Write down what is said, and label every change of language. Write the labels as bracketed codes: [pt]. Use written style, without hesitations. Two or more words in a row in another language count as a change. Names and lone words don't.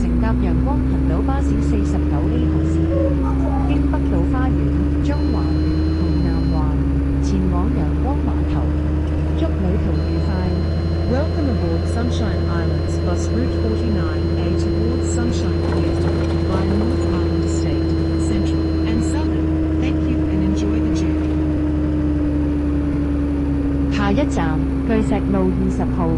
[yue] 搭陽光群島巴士49A 號線，經北島花園、中環同南環前往陽光碼頭。祝旅途愉快。 [en] Welcome aboard Sunshine Islands bus route 49A towards Sunshine Coast by North Island Estate, Central and Southern. Thank you and enjoy the journey. [yue] 下一站巨石路20號。